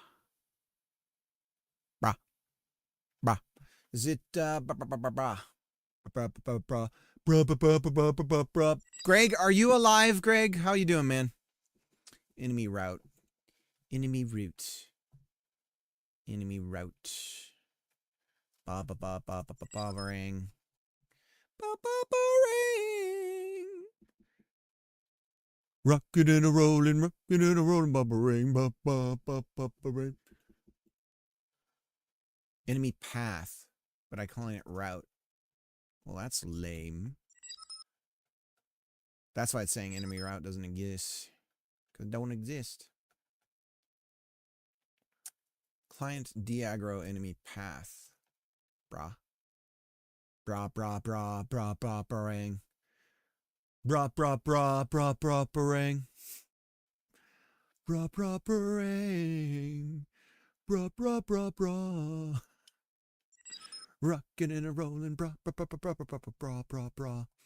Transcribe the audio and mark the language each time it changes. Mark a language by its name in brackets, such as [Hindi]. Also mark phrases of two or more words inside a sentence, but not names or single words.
[English] Brah. Brah. Is it brah? Greg, are you alive, Greg? How you doing, man? Enemy route. Enemy route. Enemy route. Ba ba ba ba ba ba ba ring. Ba ba ba ring. Rockin' and a rollin', ba ba ring, ba ba ba ba ba ring. Enemy path, but I calling it route. Well, that's lame. That's why it's saying enemy route doesn't exist. Because it don't exist. Client diaggro enemy path. Brah. Brah, brah, brah, brah, brah, brang. Brah, brah, brah, brah, brah, brang. Brah, brah, brang. Brah, brah, brah, brah. Rockin' and a rollin', brah, brah, brah, brah, brah, brah, brah, brah, brah.